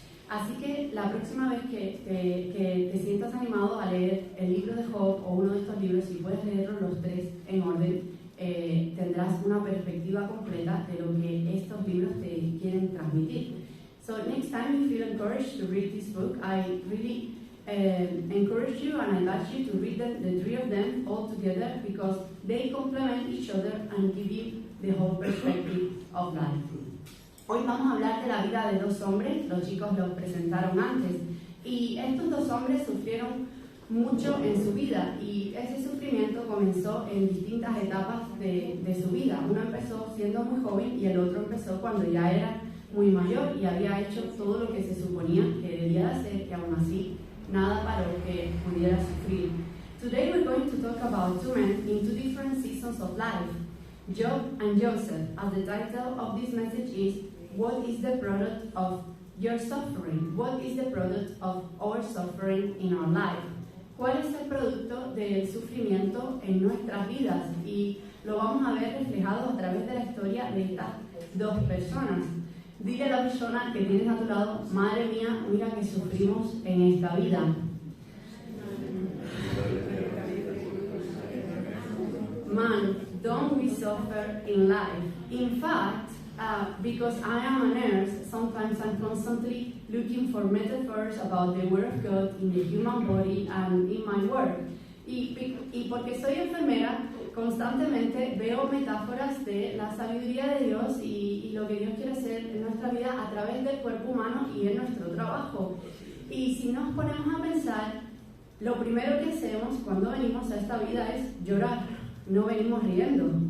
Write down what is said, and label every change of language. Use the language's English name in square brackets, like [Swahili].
[Spanish] Así que la próxima vez que te sientas animado a leer el libro de Job o uno de estos libros, si puedes leerlos los tres en orden, tendrás una perspectiva completa de lo que estos libros te quieren transmitir. [English] So next time you feel encouraged to read this book, I really encourage you and I invite you to read them, the three of them all together, because they complement each other and give you the whole perspective of life. [Spanish] Hoy vamos a hablar de la vida de dos hombres, los chicos los presentaron antes, y estos dos hombres sufrieron mucho en su vida y ese sufrimiento comenzó en distintas etapas de su vida. Uno empezó siendo muy joven y el otro empezó cuando ya era muy mayor y había hecho todo lo que se suponía que debía hacer, y aún así nada paró que pudiera sufrir. [English] Today we're going to talk about two men in two different seasons of life, Job and Joseph, as the title of this message is, what is the product of your suffering? What is the product of our suffering in our life? [Spanish] ¿Cuál es el producto del sufrimiento en nuestras vidas? Y lo vamos a ver reflejado a través de la historia de estas dos personas. Dile a la persona que tienes a tu lado, madre mía, mira que sufrimos en esta vida. [English] Man, don't we suffer in life? In fact, because I am a nurse, sometimes I'm constantly looking for metaphors about the Word of God in the human body and in my work. [Spanish] Y porque soy enfermera, constantemente veo metáforas de la sabiduría de Dios y lo que Dios quiere hacer en nuestra vida a través del cuerpo humano y en nuestro trabajo. Y si nos ponemos a pensar, lo primero que hacemos cuando venimos a esta vida es llorar, no venimos riendo.